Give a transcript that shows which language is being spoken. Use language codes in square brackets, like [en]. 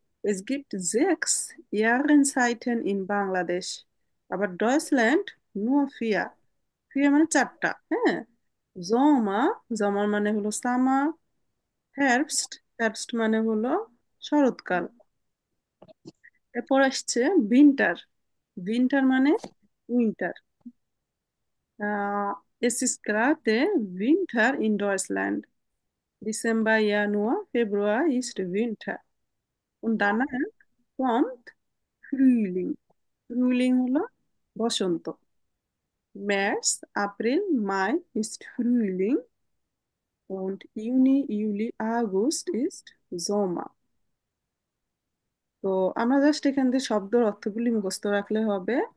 [de] Es gibt 6 Jahreszeiten in বাংলাদেশ। [bn] আবার Deutschland [de] nur 4। [bn] 4 মানে 4টা। হ্যাঁ, জমা, জমার মানে হলো সামার। হেrbst, হেrbst মানে হলো শরৎকাল। এরপর আসছে উইন্টার। উইন্টার মানে winter. [de] Es ist gerade Winter in Deutschland. Dezember, Januar, Februar ist Winter. Und danach kommt Frühling. [bn] Frühling হলো বসন্ত। [de] März, April, Mai ist Frühling und Juni, Juli, August ist Sommer। [bn] তো আমরা just এখান থেকে শব্দের অর্থগুলি মুখস্থ রাখলে হবে।